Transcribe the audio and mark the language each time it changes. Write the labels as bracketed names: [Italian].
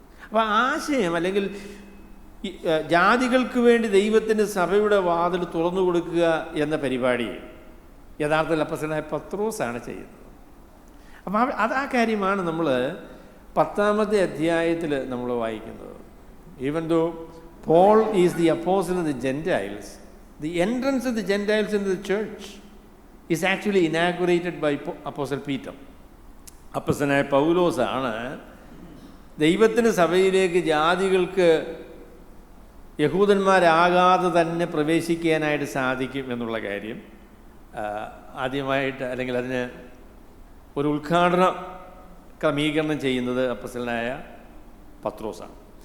[Malayalam] അപ്പോൾ ആശയം, അല്ലെങ്കിൽ ജാതികൾക്ക് വേണ്ടി ദൈവത്തിൻ്റെ സഭയുടെ വാതിൽ തുറന്നു കൊടുക്കുക എന്ന പരിപാടി യഥാർത്ഥത്തിൽ അപ്പോസ്തലനായ പത്രോസാണ് ചെയ്യുന്നത്. അപ്പം ആ കാര്യമാണ് നമ്മൾ 10-ാമത്തെ അധ്യായത്തിൽ നമ്മൾ വായിക്കുന്നത്. [English] Even though Paul is the apostle of the Gentiles, the entrance of the Gentiles into the church is actually inaugurated by Apostle Peter. [Malayalam] അപ്പോസ്തലനായ പൗലോസാണ് ദൈവത്തിൻ്റെ സഭയിലേക്ക് ജാതികൾക്ക് യഹൂദന്മാരാകാതെ തന്നെ പ്രവേശിക്കാനായിട്ട് സാധിക്കും എന്നുള്ള കാര്യം ആദ്യമായിട്ട്, അല്ലെങ്കിൽ അതിന് ഒരു ഉദ്ഘാടന ക്രമീകരണം ചെയ്യുന്നത് അപ്പോസ്തലനായ പത്രോസാണ്.